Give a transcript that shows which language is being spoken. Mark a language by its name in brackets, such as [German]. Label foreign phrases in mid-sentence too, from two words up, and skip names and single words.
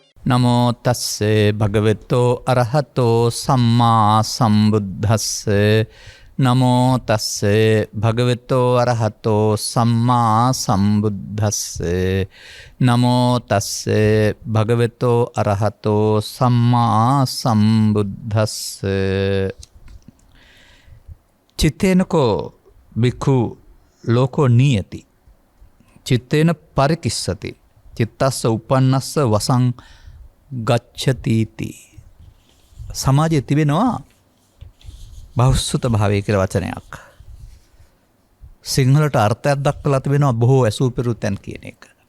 [Pali] නමෝ තස්සේ භගවතෝ අරහතෝ සම්මා සම්බුද්දස්සේ නමෝ තස්සේ භගවතෝ අරහතෝ සම්මා සම්බුද්දස්සේ නමෝ තස්සේ භගවතෝ අරහතෝ සම්මා සම්බුද්දස්සේ චිත්තේනකෝ බික්ඛු ලෝකෝ නියති චිත්තේන පරිකිස්සති චිත්තස්ස උපන්නස්ස වසං ගච්ඡතිති. [Sinhala] සමාජයේ තිබෙනවා බහුසුත භාවය කියලා වචනයක්. සිංහලට අර්ථයක් දක්වලා තිබෙනවා බොහෝ ඇසූ පිරුතෙන් කියන එක.